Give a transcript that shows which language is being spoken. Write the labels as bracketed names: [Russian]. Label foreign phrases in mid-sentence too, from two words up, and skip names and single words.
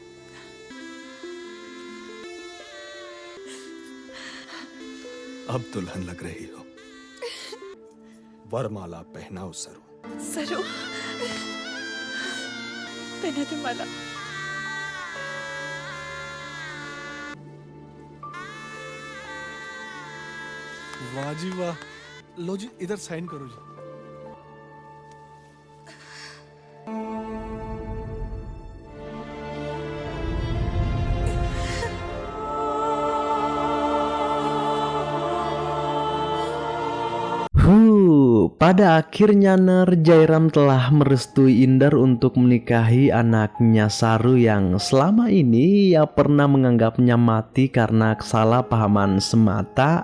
[Hindi] अब दुल्हन लग रही हो, वरमाला पहनाओ सरू। सरू पहना दे माला। वाह जी वाह, लो जी इधर साइन करो जी। [Indonesian] Pada akhirnya Jairam telah merestui Inder untuk menikahi anaknya Saru yang selama ini ia pernah menganggapnya mati karena kesalahpahaman semata.